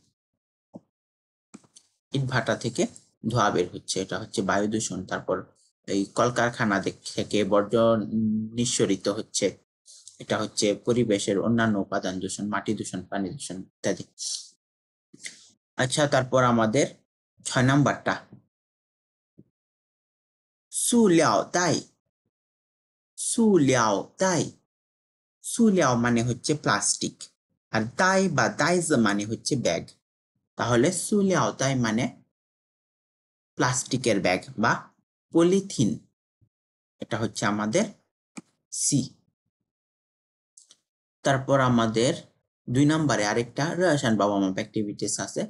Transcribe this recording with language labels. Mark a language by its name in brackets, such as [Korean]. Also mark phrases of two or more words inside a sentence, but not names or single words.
[Bangla] ইটভাটা থেকে ধোঁয়া বের হচ্ছে, এটা হচ্ছে বায়ু দূষণ। তারপর এই কলকারখানা থেকে বর্জ্য নিঃসরিত হচ্ছে, এটা হচ্ছে পরিবেশের অন্যান্য উপাদান দূষণ, মাটি দূষণ, পানি দূষণ ইত্যাদি। আচ্ছা, তারপর আমাদের 6 নাম্বারটা [Chinese] 塑料袋 塑料袋 塑料 [Bangla] মানে হচ্ছে প্লাস্টিক, আর দাই বা দাইজ মানে হচ্ছে ব্যাগ। তাহলে 塑料袋 মানে প্লাস্টিকের ব্যাগ বা পলিথিন, এটা হচ্ছে আমাদের সি। তারপর আমাদের 2 নম্বরে আরেকটা রিলেশন বা [English] warm up activities [Bangla] আছে।